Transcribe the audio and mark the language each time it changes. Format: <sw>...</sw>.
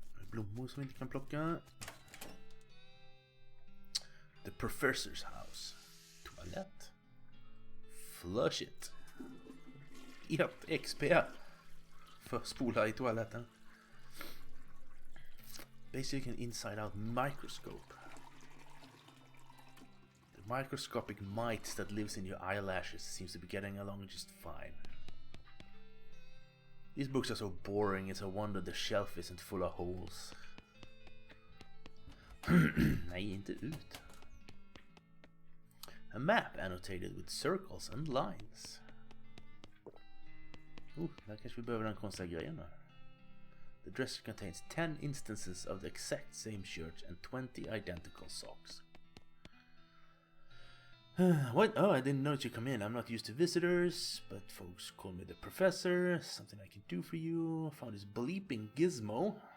<sv>Blommor som vi inte kan plocka.</sv> <en>The Professor's House. Toalett. Flush it. 1 XP.</en> <sv>För att spola i toaletten.</sv> <en>Basic and inside out microscope. The microscopic mites that lives in your eyelashes seems to be getting along just fine. These books are so boring, it's a wonder the shelf isn't full of holes.</en> <sv>Nej, inte ut.</sv> <en>A map annotated with circles and lines.</en> <sv>Där kanske vi behöver den konstiga grejen där.</sv> <en>The dresser contains 10 instances of the exact same shirt and 20 identical socks. What? Oh, I didn't notice you come in. I'm not used to visitors, but folks call me the professor. Something I can do for you. I found this bleeping gizmo.</en>